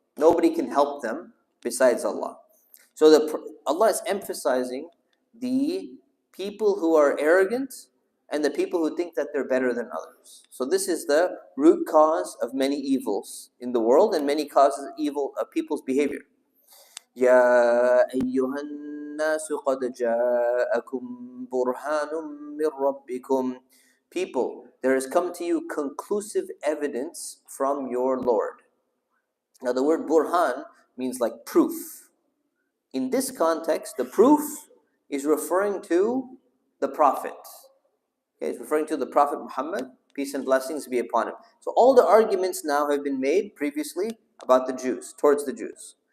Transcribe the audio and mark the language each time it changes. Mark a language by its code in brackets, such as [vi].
[en] Nobody can help them besides Allah. So Allah is emphasizing the people who are arrogant and the people who think that they're better than others. So this is the root cause of many evils in the world and many causes of evil of people's behavior. [ar] يا أيها الناس قد جاءكم برهان من ربكم. [en] People, there has come to you conclusive evidence from your Lord. Now the word burhan means like proof. In this context, the proof is referring to the Prophet. Okay, it's referring to the Prophet Muhammad, peace and blessings be upon him. So all the arguments now have been made previously about the Jews, towards the Jews.